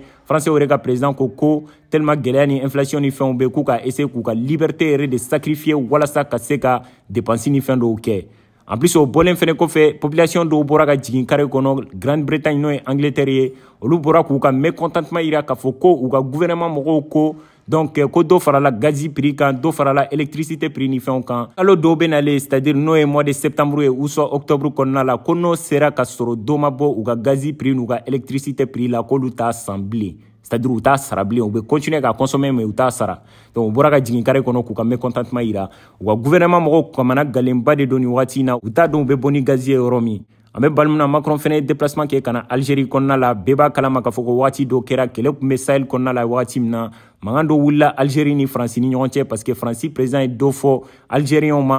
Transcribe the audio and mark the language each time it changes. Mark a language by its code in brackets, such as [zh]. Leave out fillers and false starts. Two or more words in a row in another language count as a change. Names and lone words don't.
[bm] Français yɛrɛ ka président ko tellement gɛlɛya ni inflation ni fɛnw bɛ k'u ka essayer k'u ka liberté yɛrɛ de sacrifier walasa ka se ka dépense ni fɛn dɔw kɛ. En plus o bɔlen fɛnɛ kɔfɛ population dɔw bɔra ka jigin carré kɔnɔ Grande-Bretagne n'o ye Angleterre ye olu bɔra k'u ka mécontentement yira k'a fɔ ko u ka gouvernement mɔgɔw ko donc ko dɔ farala gazi prix kan dɔ farala électricité prix ni fɛnw kan alo dɔw bɛ nalen [fr] c'est-à-dire [bm] n'o ye [fr] mois de septembre [bm] ye [fr] ou soit octobre [bm] kɔnɔna la ko n'o sera ka sɔrɔ dɔ ma bɔ u ka gazi prix n'u ka électricité prix la k'olu t'a san bilen. [fr] C'est-à-dire [bm] u t'a sara bilen u bɛ continuer ka consommer mais u t'a sara. Donc u bɔra ka jigin carré kɔnɔ k'u ka mécontentement yira u ka gouvernement mɔgɔw kamana galenba de don ni wagati in na u t'a dɔn u bɛ bɔ ni gazi ye yɔrɔ min. An bɛ balimu na Macron fɛnɛ ye déplacement kɛ ka na Algérie kɔnɔna la bɛɛ b'a kalama k'a fɔ ko wagati dɔ kɛra kɛlɛ tun bɛ Sahel kɔnɔna la wagati min na mankan dɔ wulila Algérie ni France ni ɲɔgɔn cɛ [fr] parce que [bm] France président ye dɔ fɔ Algériens ma.